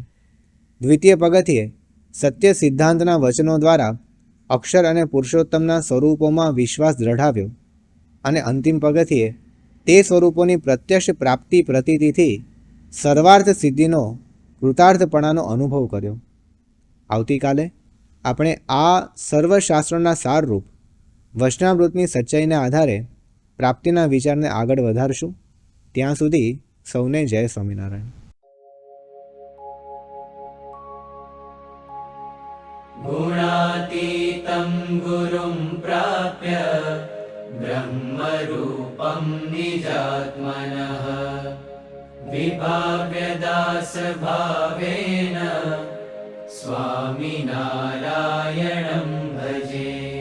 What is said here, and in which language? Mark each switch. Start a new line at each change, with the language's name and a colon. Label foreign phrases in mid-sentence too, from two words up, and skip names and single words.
Gujarati: દ્વિતીય પગથિયે સત્ય સિદ્ધાંતના વચનો દ્વારા અક્ષર અને પુરુષોત્તમના સ્વરૂપોમાં વિશ્વાસ દ્રઢાવ્યો અને અંતિમ પગથિયે તે સ્વરૂપોની પ્રત્યક્ષ પ્રાપ્તિ પ્રતીતિથી સર્વાર્થ સિદ્ધિનો કૃતાર્થપણાનો અનુભવ કર્યો. આવતીકાલે આપણે આ સર્વશાસ્ત્રોના સારરૂપ વચનામૃતની સચ્ચાઈના આધારે પ્રાપ્તિના વિચારને આગળ વધારશું. ત્યાં સુધી સૌને જય સ્વામિનારાયણ.
Sanskrit: गुणातीतं गुरुं प्राप्य ब्रह्मरूपं निजात्मनः विभाव्यदासभावेन स्वामिनारायणं भजे.